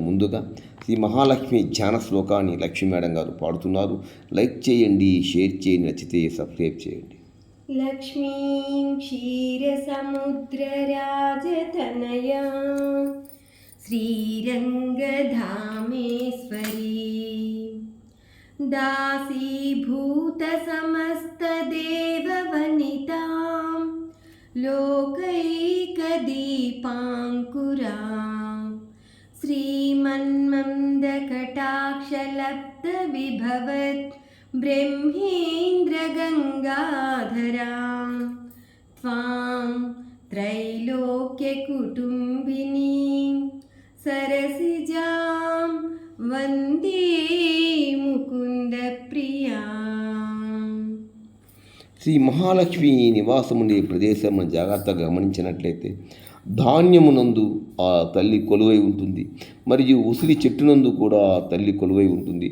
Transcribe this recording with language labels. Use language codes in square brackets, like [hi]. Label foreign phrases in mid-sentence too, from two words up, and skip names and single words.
[te] ముందుగా శ్రీ మహాలక్ష్మి ధ్యాన శ్లోకాన్ని లక్ష్మీ మేడం గారు పాడుతున్నారు. లైక్ చేయండి, షేర్ చేయండి, నచ్చితే సబ్స్క్రైబ్ చేయండి. [sa] లక్ష్మీం క్షీరసముద్రరాజతనయా శ్రీరంగధామేశ్వరీ दासीभूतसमस्तदेववनितां लोकैकदीपाङ्कुरां श्रीमन्मन्दकटाक्षलब्धविभवत् ब्रह्मेन्द्रगङ्गाधरां त्वां त्रैलोक्यकुटुम्बिनीं सरसिजां वन्दे ముకుందప్రియా. [te] శ్రీ మహాలక్ష్మి నివాసం ఉండే ప్రదేశం మనం జాగ్రత్తగా గమనించినట్లయితే ధాన్యమునందు ఆ తల్లి కొలువై ఉంటుంది, మరియు ఉసిరి చెట్టునందు కూడా ఆ తల్లి కొలువై ఉంటుంది.